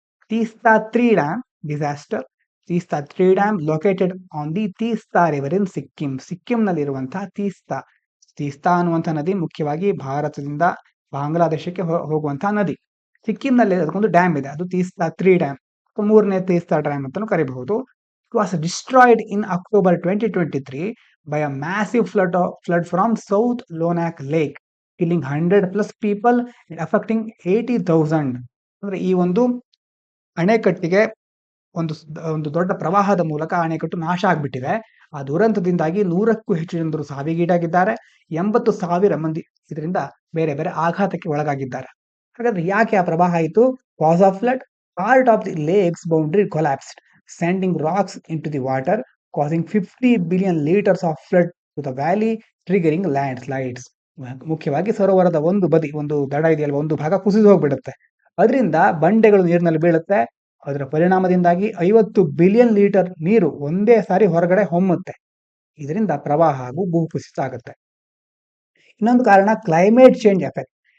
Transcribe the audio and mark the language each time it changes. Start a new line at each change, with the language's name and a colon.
English: Teesta 3 dam disaster. Teesta 3 dam located on the Teesta river in Sikkim.
Kannada: ಸಿಕ್ಕಿಂನಲ್ಲಿರುವಂತಹ Teesta ಅನ್ನುವಂತಹ ನದಿ ಮುಖ್ಯವಾಗಿ ಭಾರತದಿಂದ ಬಾಂಗ್ಲಾದೇಶಕ್ಕೆ ಹೋಗುವಂತಹ ನದಿ. ಸಿಕ್ಕಿಂನಲ್ಲಿ ಅದಕ್ಕೊಂದು ಡ್ಯಾಮ್ ಇದೆ, ಅದು ತೀಸ್ತಾ 3 ಡ್ಯಾಮ್, ಮೂರನೇ ತೀಸ್ತಾ ಡ್ಯಾಮ್ ಅಂತಾನು ಕರಿಬಹುದು.
English: It was destroyed in October 2023 by a massive flood from South Lonak Lake, killing 100+ people and affecting 80,000.
Kannada: ಅಂದ್ರೆ ಈ ಒಂದು ಅಣೆಕಟ್ಟಿಗೆ ಒಂದು ದೊಡ್ಡ ಪ್ರವಾಹದ ಮೂಲಕ ಅಣೆಕಟ್ಟು ನಾಶ ಆಗ್ಬಿಟ್ಟಿದೆ. ಆ ದುರಂತದಿಂದಾಗಿ 100ಕ್ಕೂ ಹೆಚ್ಚು ಜನರು ಸಾವಿಗೀಡಾಗಿದ್ದಾರೆ. 80,000 ಮಂದಿ ಇದರಿಂದ ಬೇರೆ ಬೇರೆ ಆಘಾತಕ್ಕೆ ಒಳಗಾಗಿದ್ದಾರೆ. ಹಾಗಾದ್ರೆ ಯಾಕೆ ಆ ಪ್ರವಾಹ ಆಯಿತು?
English: Cause of flood. Part of the lakes boundary collapsed, sending rocks into the water, causing 50 billion liters of flood to the valley, triggering landslides.
Kannada: ಮುಖ್ಯವಾಗಿ ಸರೋವರದ ಒಂದು ದಡ ಇದೆಯಲ್ವ, ಒಂದು ಭಾಗ ಕುಸಿದು ಹೋಗ್ಬಿಡುತ್ತೆ. ಅದರಿಂದ ಬಂಡೆಗಳು ನೀರಿನಲ್ಲಿ ಬೀಳುತ್ತೆ. ಅದರ ಪರಿಣಾಮದಿಂದಾಗಿ 50 ಬಿಲಿಯನ್ ಲೀಟರ್ ನೀರು ಒಂದೇ ಸಾರಿ ಹೊರಗಡೆ ಹೊಮ್ಮುತ್ತೆ. ಇದರಿಂದ ಪ್ರವಾಹ ಹಾಗೂ ಭೂಕುಸಿತ ಆಗುತ್ತೆ. ಇನ್ನೊಂದು ಕಾರಣ ಕ್ಲೈಮೇಟ್ ಚೇಂಜ್ ಎಫೆಕ್ಟ್.